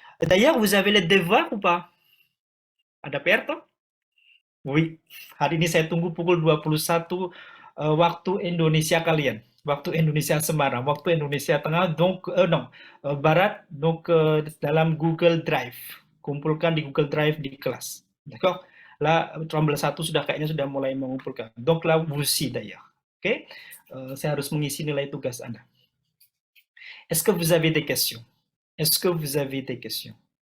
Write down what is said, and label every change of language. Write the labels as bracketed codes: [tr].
[fr] D'ailleurs, vous avez les devoirs ou pas? [id] Ada PR toh? Oui. Hari ini saya tunggu pukul 21 waktu Indonesia kalian. Waktu Indonesia Semarang, waktu Indonesia Tengah, donc non, Barat, donc dalam Google Drive. Kumpulkan di Google Drive di kelas. D'accord? Là, 13.1 sudah kayaknya sudah mulai mengumpulkan. [fr] Donc là, vous aussi d'ailleurs. [id] Oke? Saya harus mengisi nilai tugas Anda. [fr] Est-ce que vous avez des questions? Est-ce que vous avez des questions?